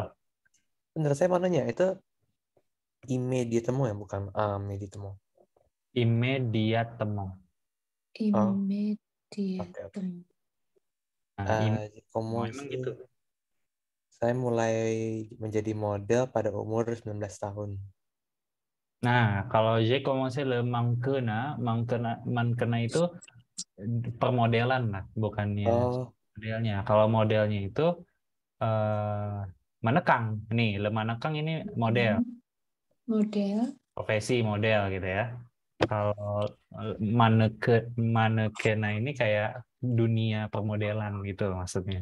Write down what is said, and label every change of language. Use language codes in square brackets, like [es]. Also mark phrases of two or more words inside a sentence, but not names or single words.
[id] Bener, saya mau nanya, itu immediatemo ya, bukan immediatemo. Immediatemo. Immediatemo. Emang gitu. Saya mulai menjadi model pada umur 19 tahun. Nah, kalau [fr] j'ai commencé le manquena [id] itu permodelan lah, bukannya modelnya. Kalau modelnya itu manekang. Nih, [fr] le manekang [id] ini model. Model. Profesi model gitu ya. Kalau manekena ini kayak dunia permodelan gitu maksudnya.